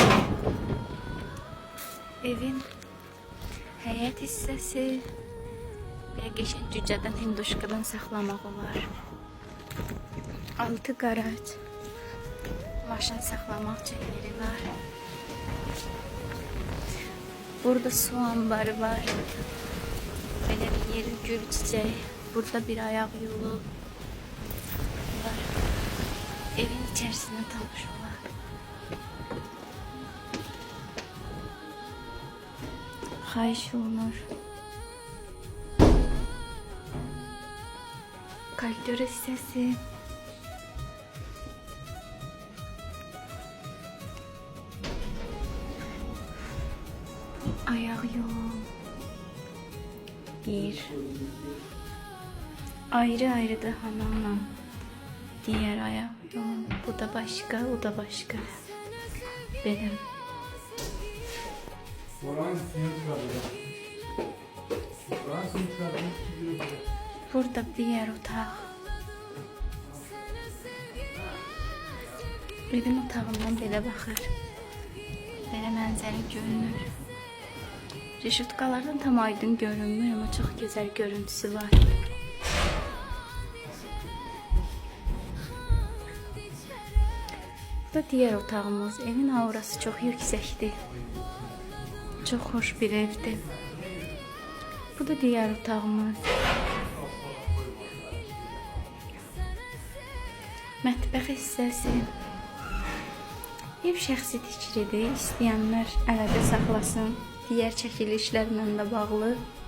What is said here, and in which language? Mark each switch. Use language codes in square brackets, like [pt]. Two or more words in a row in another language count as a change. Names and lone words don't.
[az] Evin həyət hissəsi və qəşəng cücədən, hinduşkadan saxlamaq olar. Altı qaraj, maşın saxlamaq üçün yeri var. Burada su ambarı var. [tr] Böyle bir yeri, gül çiçeği. Burada bir ayak yolu var. Evin içerisinde tanış olan. [az] Xahiş olunur. Koridor hissəsi. [tr] Ayak yolu. Bir. Ayrı da hamamla. Diğer ayak yolu. Bu da başka, o da başka. Benim. Burada diğer otak. [az] Evin otağından belə baxır. Belə mənzərə görünür. Reşutkalardan tam aydın görünmür [tr] ama çok güzel görüntüsü var. [az] Bu da diğer otağımız. [tr] Evin aurası çok yüksekti. Çok hoş bir evdi. [az] Bu da diğer otağımız. Mətbəx hissəsi. Ev şəxsi tikilidir. İstəyənlər əldə saxlasın. Diğer çəkilişlərlə də bağlı.